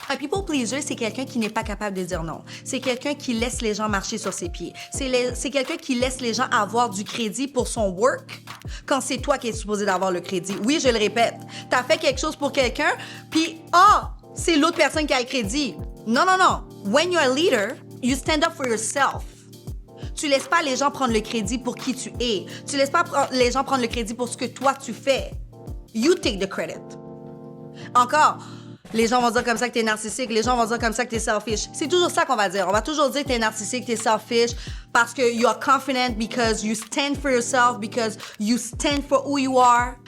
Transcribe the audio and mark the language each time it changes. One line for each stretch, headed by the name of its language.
French: Un people pleaser, c'est quelqu'un qui n'est pas capable de dire non. C'est quelqu'un qui laisse les gens marcher sur ses pieds. C'est quelqu'un qui laisse les gens avoir du crédit pour son work quand c'est toi qui es supposé d'avoir le crédit. Oui, je le répète. Tu as fait quelque chose pour quelqu'un, puis c'est l'autre personne qui a le crédit. Non, non, non.
English: When you're a leader, you stand up for yourself.
French: Tu laisses pas les gens prendre le crédit pour qui tu es. Tu laisses pas les gens prendre le crédit pour ce que toi tu fais.
English: You take the credit.
French: Encore, les gens vont dire comme ça que t'es narcissique, les gens vont dire comme ça que t'es selfish. C'est toujours ça qu'on va dire. On va toujours dire que t'es narcissique, t'es selfish, parce que
English: you are confident, because you stand for yourself, because you stand for who you are.